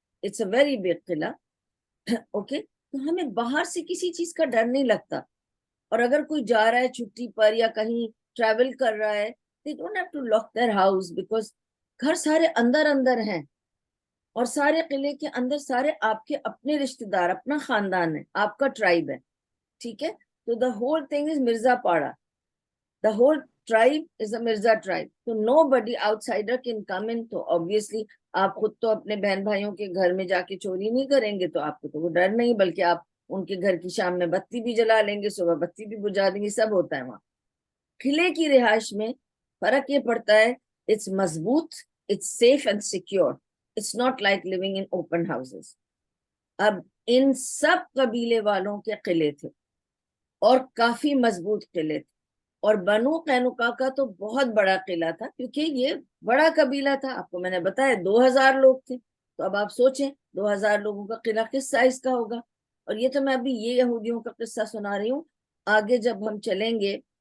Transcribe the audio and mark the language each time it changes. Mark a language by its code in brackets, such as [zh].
[en] it's a very big [ur] Qila. Okay. تو ہمیں باہر سے کسی چیز کا ڈر نہیں لگتا. اور اگر کوئی جا رہا ہے چھٹی پر یا کہیں ٹریول کر رہا ہے، [en] they don't have to lock their house because [ur] گھر سارے اندر اندر ہیں، اور سارے قلعے کے اندر سارے آپ کے اپنے رشتہ دار، اپنا خاندان ہے، آپ کا ٹرائب ہے. ٹھیک ہے. [en] تو the whole thing is Mirza Para. The whole tribe is a Mirza tribe. So nobody outsider can come in. [ur] تو obviously آپ خود تو اپنے بہن بھائیوں کے گھر میں جا کے چوری نہیں کریں گے، تو آپ کو تو وہ ڈر نہیں، بلکہ آپ ان کے گھر کی شام میں بتی بھی جلا لیں گے، صبح بتی بھی بجھا دیں گے، سب ہوتا ہے وہاں. قلعے کی رہائش میں فرق یہ پڑتا ہے، [en] it's مضبوط، it's safe and secure. It's not like living in open houses. [ur] اب ان سب قبیلے والوں کے قلعے تھے اور کافی مضبوط قلعے تھے، اور بنو قینقاع کا تو بہت بڑا قلعہ تھا کیونکہ یہ بڑا قبیلہ تھا، آپ کو میں نے بتایا 2000 لوگ تھے، تو اب آپ سوچیں 2000 لوگوں کا قلعہ کس سائز کا ہوگا۔ اور یہ تو میں ابھی یہ یہودیوں کا قصہ سنا رہی ہوں، آگے جب ہم چلیں گے،